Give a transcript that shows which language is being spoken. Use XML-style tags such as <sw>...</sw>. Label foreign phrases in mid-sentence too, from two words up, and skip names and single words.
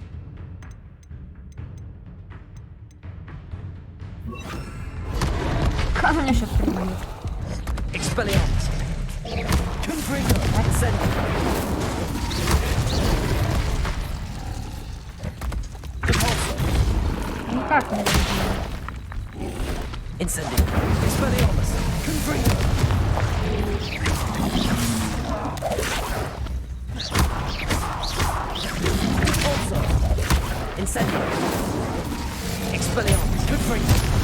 <ru>Как меня сейчас прибьют?</ru> <la>Expelliarmus. Confringo. Ascending.</la> <ru>Никак не прибьют.</ru> <la>Incendium. Expelliarmus. Confringo.</la> <en>Also.</en> <la>Incendium. Expelliarmus. Confringo.</la>